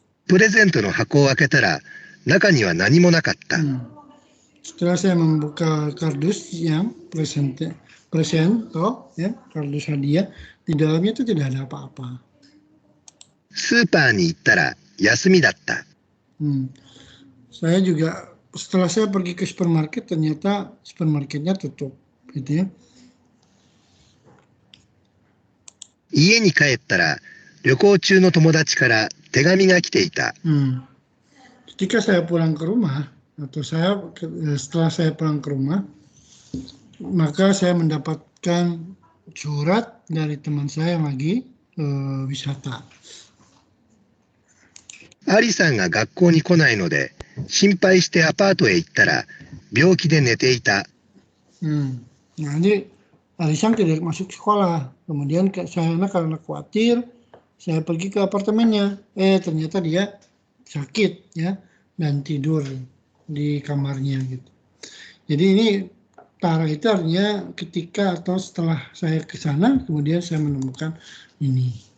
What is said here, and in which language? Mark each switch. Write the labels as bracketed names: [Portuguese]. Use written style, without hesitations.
[Japanese] プレゼントの箱を開けたら中には何もなかった。 [Indonesian] Setelah saya membuka kardus yang presento ya, kardus hadiah, di dalamnya itu tidak ada apa-apa. [Japanese] スーパーに行ったら休みだった。 [Indonesian] Saya juga setelah saya pergi ke supermarket ternyata supermarketnya tutup, gitu ya. [Japanese] 家に帰ったら旅行中の友達から手紙が来ていた。 [Indonesian] Ketika saya pulang ke rumah atau setelah saya pulang ke rumah, maka saya mendapatkan surat dari teman saya yang lagi wisata. [Japanese] アリさんが学校に来ないので、心配してアパートへ行ったら、病気で寝ていた。 [Indonesian] Nah, ini Alisang tidak masuk sekolah. Kemudian saya karena khawatir, saya pergi ke apartemennya. Ternyata dia sakit ya dan tidur di kamarnya gitu. Jadi ini Tara itu artinya ketika atau setelah saya ke sana, kemudian saya menemukan ini.